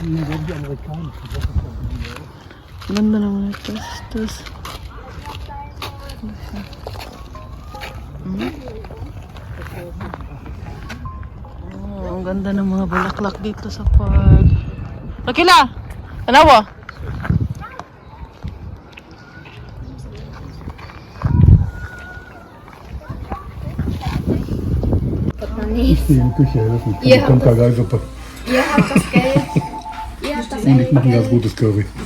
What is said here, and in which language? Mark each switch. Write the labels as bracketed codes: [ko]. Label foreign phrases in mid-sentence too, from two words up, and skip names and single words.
[tl] Ganda naman ito. Oh, ang ganda ng mga bulaklak dito sa park. Lakila! Tanawa! [de] Ich stehe in der Küche, das ist nicht. Kommt da gleich Suppe. Ihr habt das Geld. Ihr habt das Und ich mache ein ganz gutes Curry.